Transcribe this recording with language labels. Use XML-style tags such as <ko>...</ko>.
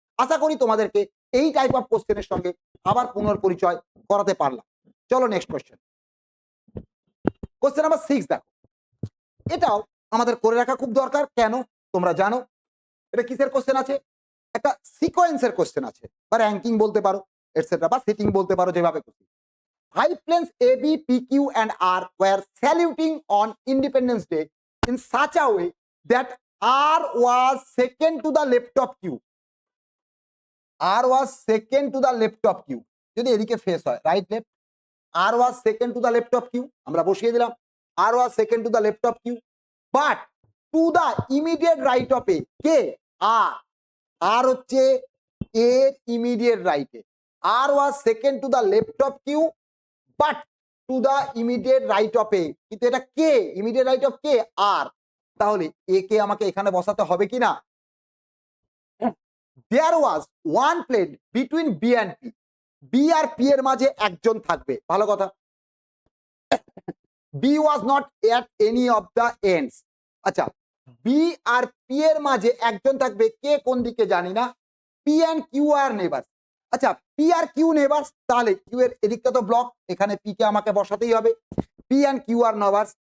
<bn>আশা করি তোমাদেরকে এই টাইপ অফ কোশ্চেনের সঙ্গে আবার পুনর্পরিচয় করাতে পারলাম। চলো নেক্সট কোশ্চেন। কোশ্চেন নাম্বার 6 দেখো, এটাও আমাদের করে রাখা খুব দরকার। কেন তোমরা জানো, এটা কিসের কোশ্চেন আছে, একটা সিকোয়েন্সের কোশ্চেন আছে, বা র্যাঙ্কিং বলতে পারো এটসেট্রা, বা সেটিং বলতে পারো, যেভাবে খুশি।</bn> <en>High planes A, B, P, Q and R were saluting on Independence Day in such a way that R was second to the left of Q. R was second to the left of Q.</en> <bn>যদি এদিকে face হয়, right left,</bn> <en>R was second to the left of Q,</en> <bn>আমরা বসিয়ে দিলাম</bn> <en>R was second to the left of Q, but to the immediate right of A,</en> <bn>K R, R হচ্ছে এর immediate রাইটে,</bn> <en>R was second to the left of Q but to the immediate right of A,</en> <bn>কিন্তু এটা কে, immediate right of K, R। তাহলে এ কে আমাকে এখানে বসাতে হবে কি না।</bn> <en>There was one plane between B and P,</en> <bn>B আর P এর মাঝে একজন থাকবে, ভালো কথা।</bn> <en>B was not at any of the ends,</en> <bn>আচ্ছা B আর P এর মাঝে একজন থাকবে, কে কোন দিকে জানি না, P and Q আর neighbours. আচ্ছা P আর Q নেবার্স, তাহলে Q এর এদিকটা তো ব্লক, এখানে P কে আমাকে বসাতেই হবে, P and Q আর neighbours.</bn>